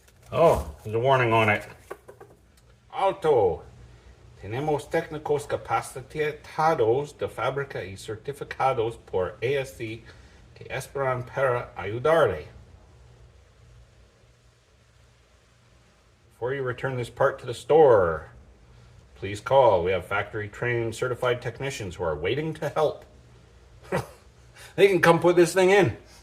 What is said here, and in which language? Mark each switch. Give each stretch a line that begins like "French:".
English: Oh, there's a warning on it.
Spanish: Alto. Tenemos técnicos capacitados de fábrica y certificados por ASC que esperan para ayudarle.
English: Before you return this part to the store, please call. We have factory trained certified technicians who are waiting to help. They can come put this thing in.